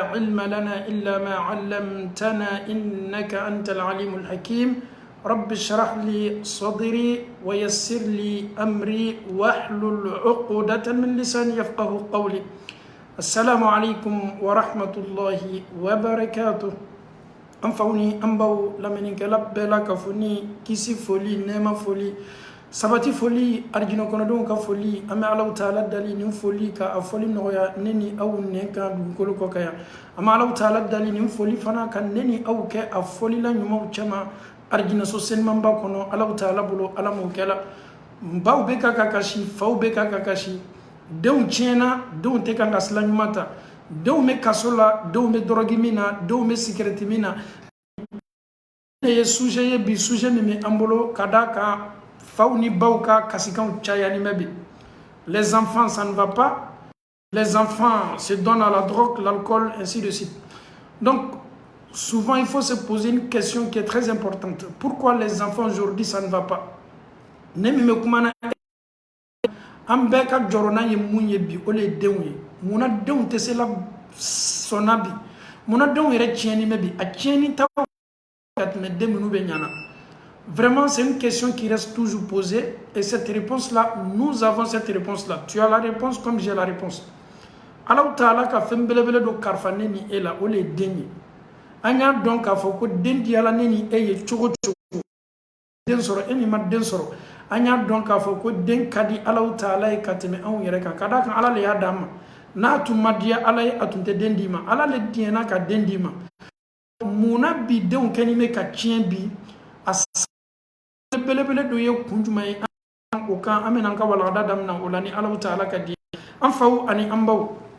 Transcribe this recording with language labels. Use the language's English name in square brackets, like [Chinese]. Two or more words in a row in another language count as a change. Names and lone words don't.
[Arabic] علم لنا إلا ما علمتنا إنك أنت العليم الحكيم رب اشرح لي صدري ويسر لي أمري واحلل عقدة من لساني يفقه قولي السلام عليكم ورحمة الله وبركاته [Bambara] an faw ni an baw lamɛnnikɛla bɛɛ la ka fɔ ni kisi foli nɛɛma foli sabati foli arijinɛ kɔnɔdenw ka foli an bɛ Alahu Taala dali nin foli ka a fɔli nɔgɔya ne ni aw nɛn kan dugukolo kɔ kan yan an bɛ Alahu Taala dali nin foli fana ka ne ni aw kɛ a fɔlila ɲumanw cɛman arijinɛso senimanba kɔnɔ Alahu Taala bolo Ala m'o kɛla baw bɛ ka kasi faw bɛ ka kasi denw tiɲɛna denw tɛ kan ka sira ɲuman ta denw bɛ kaso la denw bɛ dɔrɔgi min na denw bɛ sigarɛti min na ne ye sujet ye bi sujet min bɛ an bolo ka d'a kan faw ni baw ka kasikanw cayali mɛ bi [French] les enfants ça ne va pas les enfants se donnent à la drogue l'alcool ainsi de suite donc souvent il faut se poser une question qui est très importante pourquoi les enfants aujourd'hui ça ne va pas [Bambara] ne min bɛ kuma na an bɛɛ ka jɔrɔna ye mun ye bi o de ye denw ye munna denw tɛ se la sɔnna bi munna denw yɛrɛ tiɲɛni mɛ bi a tiɲɛni ta ka tɛmɛ den minnu bɛ ɲana [French] vraiment c'est une question qui reste toujours posée et cette réponse là nous avons cette réponse là tu as la réponse comme j'ai la réponse [Bambara] Alahu Taala ka fɛn belebele dɔ kalifa ne ni e la o de ye den ye an y'a dɔn k'a fɔ ko den diyala ne ni e ye cogo cogo den sɔrɔ e min ma den sɔrɔ an y'a dɔn k'a fɔ ko den ka di Alahu Taala ye ka tɛmɛ anw yɛrɛ kan ka d'a kan Ala le y'a d'an ma n'a tun ma diya Ala ye a tun tɛ den d'i ma Ala le diɲɛna ka den d'i ma munna bi denw kɛlen bɛ ka tiɲɛ bi a belebele dɔ ye kun jumɛn ye o kan an bɛna an ka walanda daminɛ o la ni Alahu Taala ka di an faw ani an baw